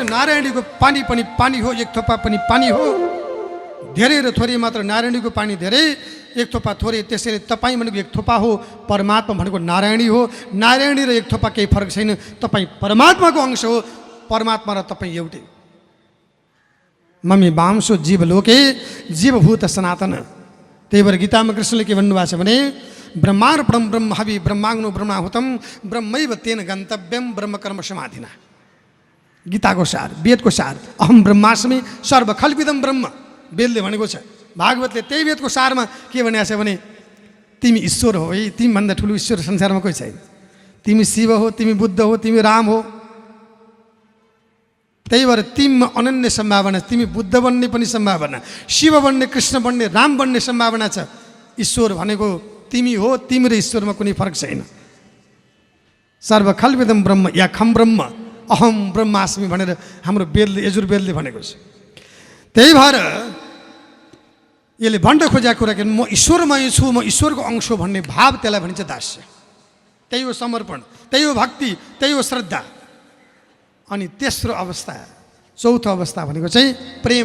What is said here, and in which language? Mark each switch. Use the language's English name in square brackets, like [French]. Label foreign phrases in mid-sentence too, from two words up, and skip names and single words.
[Nepali] नारायणीको पानी पनि पानी हो, एक थोपा पनि पानी हो। धेरै र थोरै मात्र, नारायणीको पानी धेरै, एक थोपा थोरै। त्यसैले तपाईँ भनेको एक थोपा हो, परमात्मा भनेको नारायणी हो। नारायणी र एक थोपा केही फरक छैन। तपाईँ परमात्माको अंश हो, परमात्मा र तपाईँ एउटै। [Sanskrit] मम्मी वांशो जीवलोके जीवभूत सनातन। [Nepali] त्यही भएर गीतामा कृष्णले के भन्नुभएको छ भने [Sanskrit] ब्रह्मार्पणम ब्रह्म हवि ब्रह्माग्नो ब्रह्माहुतम ब्रह्मैव तेन गन्तव्यम ब्रह्मकर्म समाधिना। [Nepali] गीताको सार, वेदको सार। [Sanskrit] अहम ब्रह्मास्मि सर्वखल्पिदम ब्रह्म, [Nepali] वेदले भनेको छ। भागवतले त्यही वेदको सारमा के भनेको छ भने तिमी ईश्वर हो है, तिमीभन्दा ठुलो ईश्वर संसारमा कोही छैन। तिमी शिव हो, तिमी बुद्ध हो, तिमी राम हो। त्यही भएर तिमीमा अनन्य सम्भावना छ। तिमी बुद्ध बन्ने पनि सम्भावना, शिव बन्ने, कृष्ण बन्ने, राम बन्ने सम्भावना छ। ईश्वर भनेको तिमी हो, तिमी र ईश्वरमा कुनै फरक छैन। [Sanskrit] सर्वखल्पिदम ब्रह्म या खम ब्रह्म अहम ब्रह्मास्मि [Nepali] भनेर हाम्रो वेदले, यजुर्वेदले भनेको छ। त्यही भएर यसले भन्न खोजेको कुरा के म ईश्वरमय छु, म ईश्वरको अंश हो भन्ने भाव, त्यसलाई भनिन्छ दास्य। त्यही हो समर्पण, त्यही हो भक्ति, त्यही हो श्रद्धा। अनि तेस्रो अवस्था, चौथो अवस्था भनेको चाहिँ प्रेम।